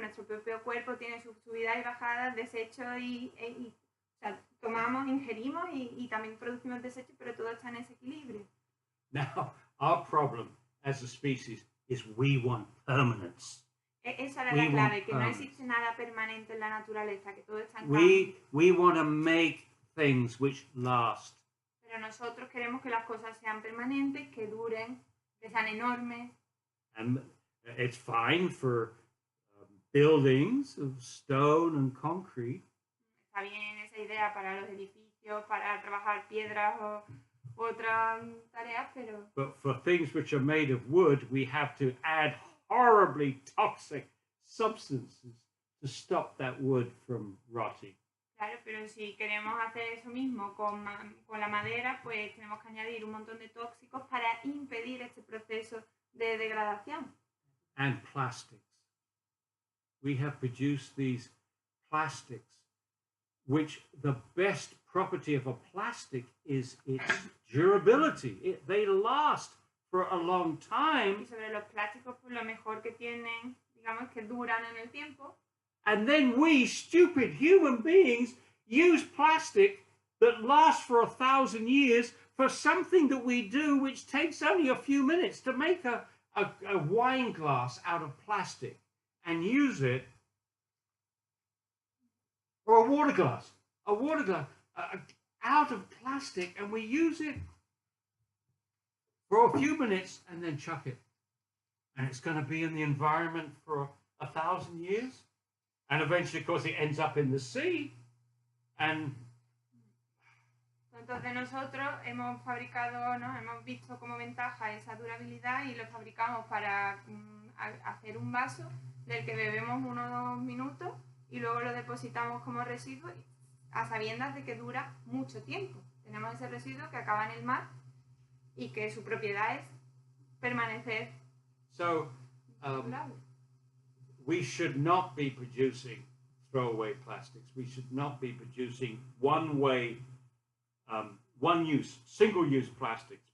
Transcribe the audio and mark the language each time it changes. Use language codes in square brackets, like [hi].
[es] Nuestro propio cuerpo tiene sus subidas y bajadas, desechos y o sea, tomamos, ingerimos y también producimos desechos, pero todo está en ese equilibrio. [en] Now, our problem as a species is we want permanence. [es] Esa era la clave, que no existe nada permanente en la naturaleza, que todo está en cambio. [en] We want to make things which last. [es] Pero nosotros queremos que las cosas sean permanentes, que duren, que sean enormes. [en] And it's fine for buildings of stone and concrete. [es] Está bien esa idea para los edificios, para trabajar piedras o otras tareas, pero... [en] But for things which are made of wood, we have to add horribly toxic substances to stop that wood from rotting. [es] Claro, pero si queremos hacer eso mismo con la madera, pues tenemos que añadir un montón de tóxicos para impedir este proceso de degradación. [en] And plastics. We have produced these plastics, which the best property of a plastic is its durability. They last for a long time. [es] Y sobre los plásticos, pues lo mejor que tienen, digamos, que duran en el tiempo. [en] And then we, stupid human beings, use plastic that lasts for 1,000 years for something that we do which takes only a few minutes to make a wine glass out of plastic and use it, or a water glass out of plastic, and we use it for a few minutes and then chuck it. And it's going to be in the environment for 1,000 years. And eventually, of course, it ends up in the sea. And [es] entonces nosotros hemos fabricado, ¿no? Hemos visto como ventaja esa durabilidad y lo fabricamos para hacer un vaso del que bebemos 1 o 2 minutos y luego lo depositamos como residuo a sabiendas de que dura mucho tiempo. Tenemos ese residuo que acaba en el mar y que su propiedad es permanecer [en] So durable. we should not be producing throwaway plastics. We should not be producing one-way, one-use, single-use plastics.